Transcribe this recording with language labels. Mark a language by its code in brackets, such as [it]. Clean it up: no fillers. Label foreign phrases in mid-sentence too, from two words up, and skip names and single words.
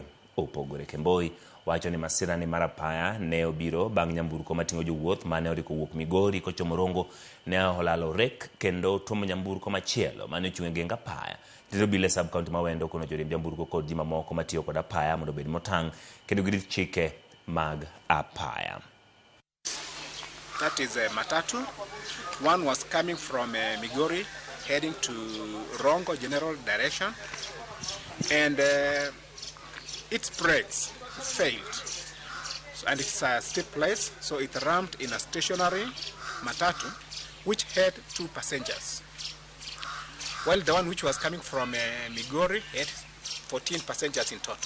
[luo] Kemboi wacho ni masira ni mar apaya ne obiro bang' nyamburko mating'o jowuoth mane oriko wuok Migori kochomorongo ne olalo rek kendo tuomo nyamburko machielo mane ochung' e geng apaya. Tendo bile sub county ma Awendo kono joriemb nyamburko kod ji mamoko matiyo kod apaya mondo bed motang' kendo girit chike mag apaya. [en] That is a matatu. One was coming from Migori heading to Rongo general direction, and its brakes failed, and it's a steep place, so it rammed in a stationary matatu which had 2 passengers, while the one which was coming from Migori had 14 passengers in total.